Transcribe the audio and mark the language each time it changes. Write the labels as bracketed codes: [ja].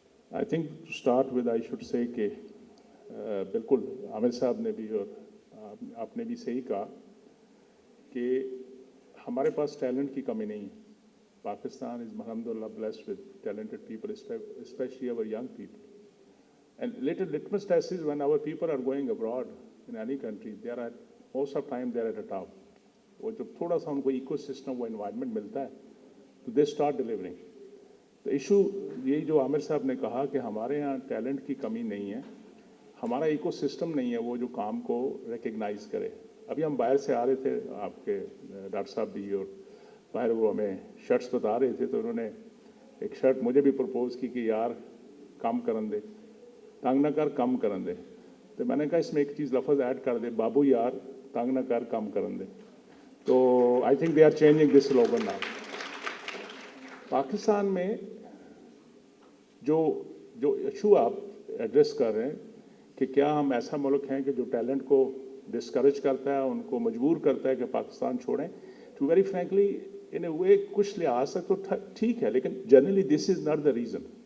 [en] I think to start with I should say [ur] کہ بالکل عامر صاحب نے بھی اور آپ نے بھی صحیح کہا کہ ہمارے پاس ٹیلنٹ کی کمی نہیں ہے. [en] Pakistan is الحمد للہ blessed with talented people especially our young people. And little litmus test is when our people are going abroad in any country, they are at most of time they are at the top. [ur] وہ جب تھوڑا سا ان کو eco system وہ environment ملتا ہے تو [en] They start delivering. [ur] تو ایشو یہی جو عامر صاحب نے کہا کہ ہمارے یہاں ٹیلنٹ کی کمی نہیں ہے, ہمارا ایکو سسٹم نہیں ہے وہ جو کام کو ریکگنائز کرے. ابھی ہم باہر سے آ رہے تھے, آپ کے ڈاکٹر صاحب بھی, اور باہر وہ ہمیں شرٹس بتا رہے تھے تو انہوں نے ایک شرٹ مجھے بھی پرپوز کی کہ [pa] یار کم کرن دے, [ur] تنگ نہ کر کم کرن دے. تو میں نے کہا اس میں ایک چیز لفظ ایڈ کر دے, [pa] بابو یار تنگ نہ کر کم کرن دے. [en] تو I think they are changing this slogan now. [ur] Pakistan میں جو ایشو آپ ایڈریس کر رہے ہیں کہ کیا ہم ایسا ملک ہیں کہ جو ٹیلنٹ کو ڈسکریج کرتا ہے, ان کو مجبور کرتا ہے کہ پاکستان چھوڑیں. [en] to very frankly in a way [ur] کچھ لحاظ سے تو ٹھیک ہے, لیکن [en] Generally this is not the reason.